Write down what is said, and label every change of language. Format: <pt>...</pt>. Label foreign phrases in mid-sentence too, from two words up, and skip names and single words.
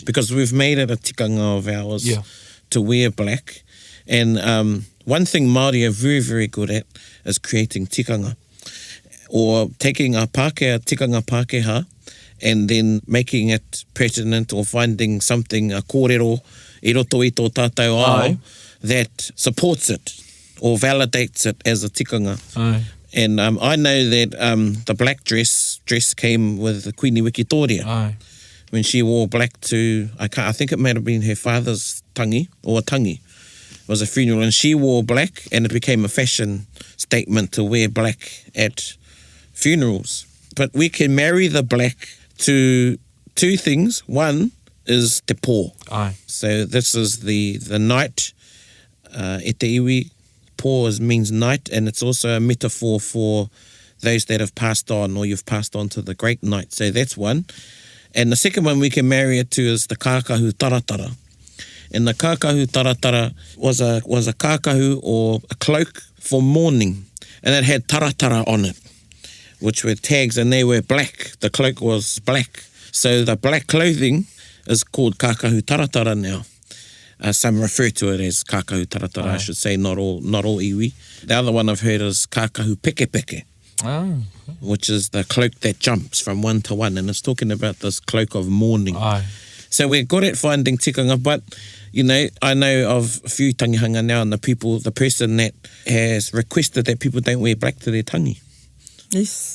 <en>Because we've made it a tikanga of ours to wear black. And one thing Māori are very, very good at is creating tikanga, or taking a</en> <mi>tikanga Pākehā,</mi> <en>and then making it pertinent or finding something, a kōrero,</en> <mi>i roto i tō tātou ao,</mi> <en>that supports it or validates it as a tikanga. And I know that the black dress came with the Queenie Wikitoria. When she wore black to, I think it might have been her father's tangi, or a tangi. It was a funeral, and she wore black, and it became a fashion statement to wear black at funerals. But we can marry the black to two things. One is</en> <mi>te pō.</mi> <en>So this is the night,</en> <mi>e te iwi.</mi> <en>Pō means night, and it's also a metaphor for those that have passed on, or you've passed on to the great night. So that's one. And the second one we can marry it to is the</en> <mi>kākahu taratara.</mi> <en>And the</en> <mi>kākahu taratara</mi> <en>was a kākahu, or a cloak for mourning, and it had taratara on it, which were tags, and they were black. The cloak was black. So the black clothing is called</en> <mi>kākahu taratara</mi> <en>now. Some refer to it as</en> <mi>kākahu taratara,</mi> <en>I should say, not all iwi. The other one I've heard is</en> <mi>kākahu peke peke.</mi> <en>which is the cloak that jumps from one to one. And it's talking about this cloak of mourning. Aye. So we're good at finding tikanga, but, you know, I know of a few tangihanga now, and the person that has requested that people don't wear black to their tangi. Yes.</en>